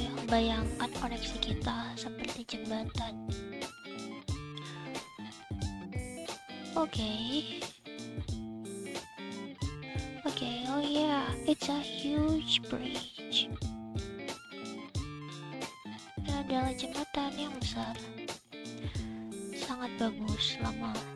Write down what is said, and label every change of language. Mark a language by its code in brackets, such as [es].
[id] Bayangkan koneksi kita seperti jembatan. [en] Okay, oh yeah, it's a huge bridge. [id] Ini adalah jembatan yang besar. Sangat bagus, lama.